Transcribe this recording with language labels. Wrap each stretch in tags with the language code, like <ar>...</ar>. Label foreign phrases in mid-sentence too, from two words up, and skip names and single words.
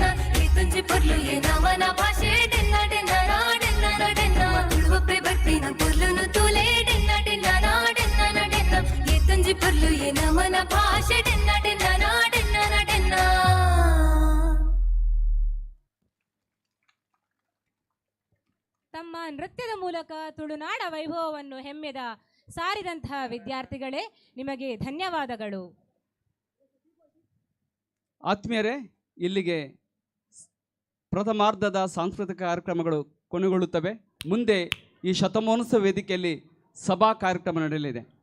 <tcy>ಈ ತುಂಜಿ ಪೊರ್ಲು ಏನ ಮನ ಭಾಷೆ ಡೆನ್ನ ಡೆನ್ನ ನಾಡೆನ್ನ ಡೆನ್ನ ತುಳುವಪ್ಪೆ ಬರ್ಪಿನ ಪೊರ್ಲುನು ತೂಲೆ ಡೆನ್ನ ಡೆನ್ನ ನಾಡೆನ್ನ ಡೆನ್ನ ಈ ತುಂಜಿ ಪೊರ್ಲು ಏನ ಮನ ಭಾಷೆ ಡೆನ್ನ ಡೆನ್ನ ನಾಡೆನ್ನ ಡೆನ್ನ.</tcy> <kn>ತಮ್ಮ ನೃತ್ಯದ ಮೂಲಕ ತುಳುನಾಡ ವೈಭವವನ್ನು ಹೆಮ್ಮೆದ ಸಾರಿದಂತಹ ವಿದ್ಯಾರ್ಥಿಗಳೇ, ನಿಮಗೆ ಧನ್ಯವಾದಗಳು. ಆತ್ಮೀಯರೇ, ಇಲ್ಲಿಗೆ ಪ್ರಥಮಾರ್ಧದ ಸಾಂಸ್ಕೃತಿಕ ಕಾರ್ಯಕ್ರಮಗಳು ಕೊನೆಗೊಳ್ಳುತ್ತವೆ. ಮುಂದೆ ಈ ಶತಮಾನೋತ್ಸವ ವೇದಿಕೆಯಲ್ಲಿ ಸಭಾ ಕಾರ್ಯಕ್ರಮ ನಡೆಯಲಿದೆ.</kn>